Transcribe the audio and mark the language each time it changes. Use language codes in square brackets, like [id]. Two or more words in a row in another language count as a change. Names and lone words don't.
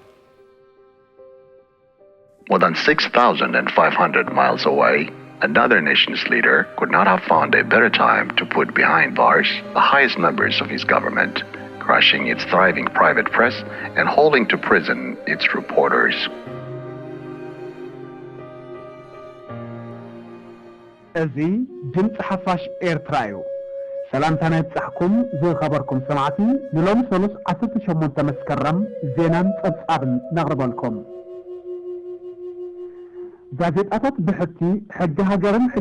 [en] More than 6,500 miles away, another nation's leader could not have found a better time to put behind bars the highest members of his government, crushing its thriving private press and holding to prison its reporters. [ti] እዚ ድምፂ ሓፋሽ ኤርትራ እዩ ሰላምታ ናይ በጻሕኩም ዝኸበርኩም ሰማዕቲ ንሎሚ ሰሉስ 18 መስከረም ዜናን ጸብጻብን ነቕርበልኩም ጋዜጣታት ብሕቲ ሕጊ ሃገርን ሕጊ